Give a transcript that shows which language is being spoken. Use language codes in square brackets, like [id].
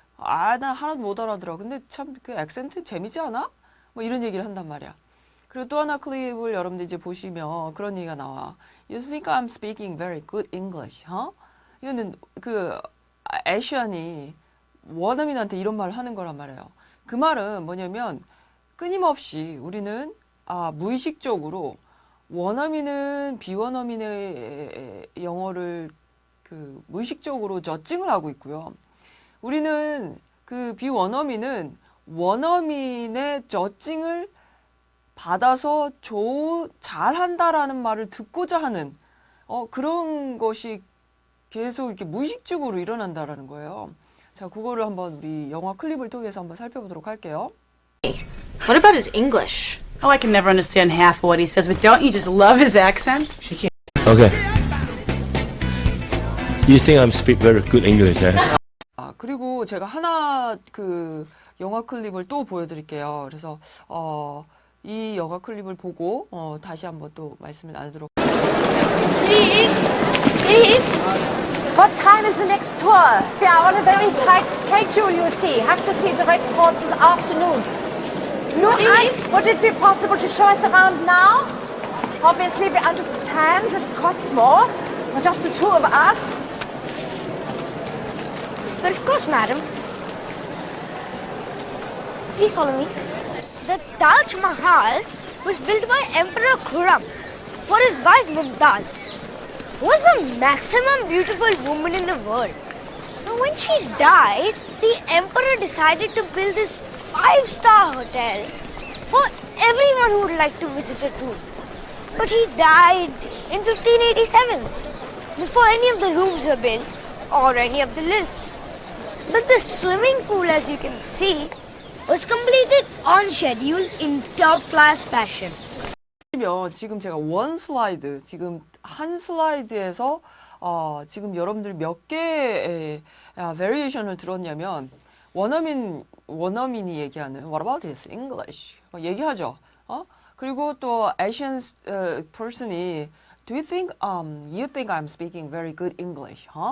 [ko] 나 하나도 못 알아들어. 근데 참 그 액센트 재미지 않아? 뭐 이런 얘기를 한단 말이야. 그리고 또 하나 클립을 여러분들 이제 보시면 그런 얘기가 나와. [en] You think I'm speaking very good English, huh? [ko] 이거는 애시안이 원어민한테 이런 말을 하는 거란 말이에요. 그 말은 뭐냐면 끊임없이 우리는 무의식적으로 원어민은 비원어민의 영어를 무의식적으로 저칭을 하고 있고요. 우리는 그 비원어민은 원어민의 저칭을 받아서 잘한다라는 말을 듣고자 하는 그런 것이 계속 이렇게 무의식적으로 일어난다라는 거예요. 자, 그거를 한번 우리 영화 클립을 통해서 한번 살펴보도록 할게요. [en] What about his English? Oh, I can never understand half of what he says, but don't you just love his accent? Okay. You think I'm speak very good English, eh? [ko] 그리고 제가 하나 영화 클립을 또 보여드릴게요. 그래서 이 영화 클립을 보고 다시 한번 또 말씀을 나누도록. [en] Please, what time is the next tour? We are on a very tight schedule, you see. Have to see the red fort this afternoon. Would it be possible to show us around now? Obviously, we understand that it costs more, but just the two of us. But of course, madam. Please follow me. The Taj Mahal was built by Emperor Khurram for his wife Mumtaz, who was the maximum beautiful woman in the world. Now, when she died, the emperor decided to build this 5-star hotel for everyone who would like to visit it too. But he died in 1587, before any of the rooms were built or any of the lifts. But the swimming pool, as you can see, was completed on schedule in top-class fashion. [ko] 지금 제가 원 슬라이드, 지금 한 슬라이드에서 지금 여러분들 몇 개의 베리에이션을 들었냐면 원어민이 얘기하는 [en] What about his English? [ko] 얘기하죠. 그리고 또 [en] Asian person이 Do you think I'm speaking very good English?